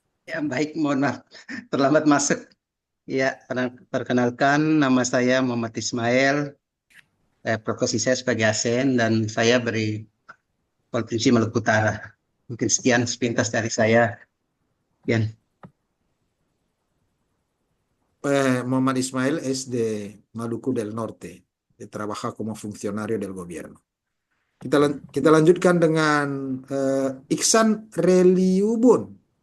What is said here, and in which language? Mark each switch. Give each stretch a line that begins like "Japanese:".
Indonesian: Ya, baik, mohon maaf. Terlambat masuk. Ya, perkenalkan nama saya Muhammad Ismail. Profesi saya sebagai ASN dan saya beri Provinsi Maluku Utara. Mungkin sekian sepintas dari saya. Sekian.
Spanish: Muhammad Ismail es de Maluku del Norte, trabaja como funcionario del gobierno.
Indonesian: Kita lanjutkan dengan Iksan Reliubun.